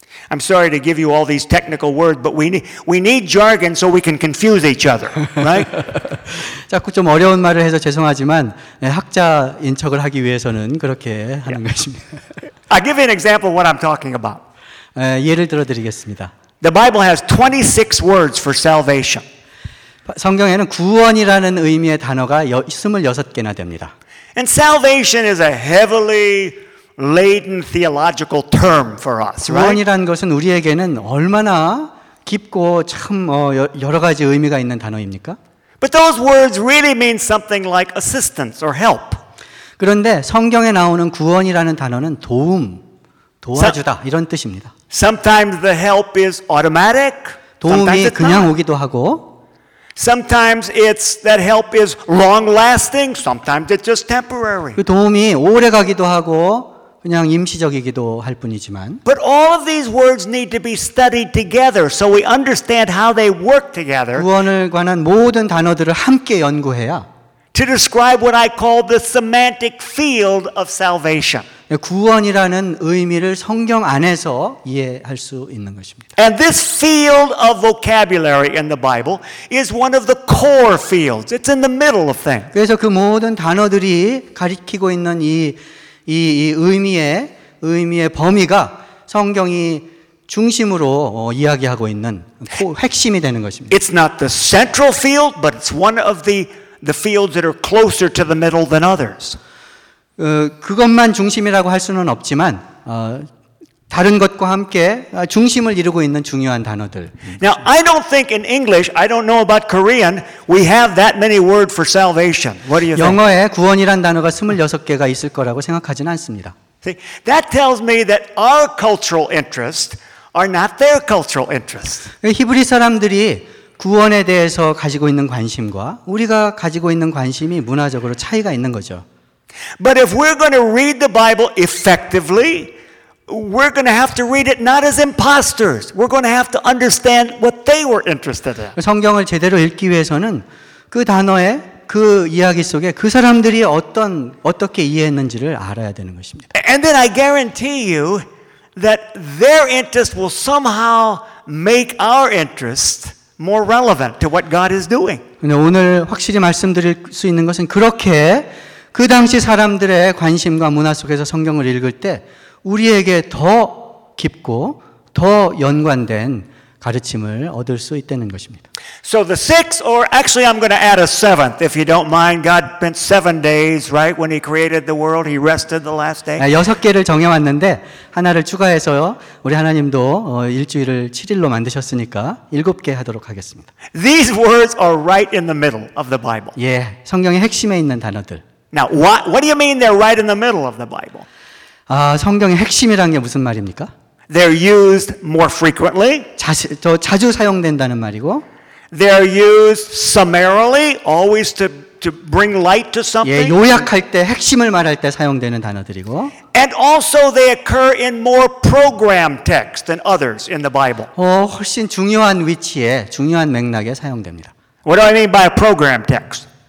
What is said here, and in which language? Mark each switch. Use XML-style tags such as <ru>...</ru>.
<en>I'm sorry to give you all these technical words, but we need jargon so we can confuse each other, right?</en> <ko>자꾸 좀 어려운 말을 해서 죄송하지만 네, 학자인 척을 하기 위해서는 그렇게 하는 yeah. 것입니다.</ko> <en>I give you an example of what I'm talking about.</en> <ko>에, 예를 들어드리겠습니다.</ko> <en>The Bible has 26 words for salvation.</en> <ko>성경에는 구원이라는 의미의 단어가 26개나 됩니다.</ko> <en>And salvation is a heavily laden theological term for us, right?</en> <ko>구원이라는 것은 우리에게는 얼마나 깊고 참 여러 가지 의미가 있는 단어입니까?</ko> <en>But those words really mean something like assistance or help.</en> <ko>그런데 성경에 나오는 구원이라는 단어는 도움, 도와주다 이런 뜻입니다.</ko> <en>Sometimes the help is automatic.</en> <ko>도움이 그냥 오기도 하고.</ko> <en>Sometimes it's that help is long-lasting. Sometimes it's just temporary.</en> <ko>그 도움이 오래 가기도 하고 그냥 임시적이기도 할 뿐이지만.</ko> <en>But all of these words need to be studied together so we understand how they work together.</en> <ko>구원을 관한 모든 단어들을 함께 연구해야.</ko> <en>To describe what I call the semantic field of salvation.</en> <ko>구원이라는 의미를 성경 안에서 이해할 수 있는 것입니다.</ko> <en>And this field of vocabulary in the Bible is one of the core fields. It's in the middle of things.</en> <ko>그래서 그 모든 단어들이 가리키고 있는 이 의미의 범위가 성경이 중심으로 이야기하고 있는 핵심이 되는 것입니다.</ko> <en>It's not the central field, but it's one of the fields that are closer to the middle than others.</en> <ko>그것만 중심이라고 할 수는 없지만 다른 것과 함께 중심을 이루고 있는 중요한 단어들.</ko> <en>Now, I don't think in English, I don't know about Korean, we have that many words for salvation. What do you think?</en> <ko>영어에 구원이란 단어가 26개가 있을 거라고 생각하진 않습니다.</ko> <en>See, that tells me that our cultural interests are not their cultural interests.</en> <ko>히브리 사람들이 구원에 대해서 가지고 있는 관심과 우리가 가지고 있는 관심이 문화적으로 차이가 있는 거죠.</ko> <en>But if we're going to read the Bible effectively, we're going to have to read it not as imposters. We're going to have to understand what they were interested in.</en> <ko>성경을 제대로 읽기 위해서는 그 단어에 그 이야기 속에 그 사람들이 어떻게 이해했는지를 알아야 되는 것입니다.</ko> <en>And then I guarantee you that their interest will somehow make our interest more relevant to what God is doing.</en> <ko>오늘 확실히 말씀드릴 수 있는 것은 그렇게 그 당시 사람들의 관심과 문화 속에서 성경을 읽을 때 우리에게 더 깊고 더 연관된 가르침을 얻을 수 있다는 것입니다.</ko> <en>So the sixth, or actually I'm going to add a seventh, if you don't mind. God spent 7 days, right? When he created the world, he rested the last day.</en> <ko>여섯 개를 정해왔는데 하나를 추가해서요. 우리 하나님도 일주일을 7일로 만드셨으니까 일곱 개 하도록 하겠습니다.</ko> <en>These words are right in the middle of the Bible.</en> <ko>예, 성경의 핵심에 있는 단어들.</ko> <en>Now, what do you mean they're right in the middle of the Bible?</en> <ko>아, 성경의 핵심이란 게 무슨 말입니까?</ko> <en>They're used more frequently.</en> <ko>더 자주 사용된다는 말이고.</ko> <en>They're used summarily, always to bring light to something.</en> <ko>예, 요약할 때, 핵심을 말할 때 사용되는 단어들이고.</ko> <en>And also they occur in more program text than others in the Bible.</en> <ko>훨씬 중요한 위치에, 중요한 맥락에 사용됩니다.</ko> <en>What do I mean by a program text?</en>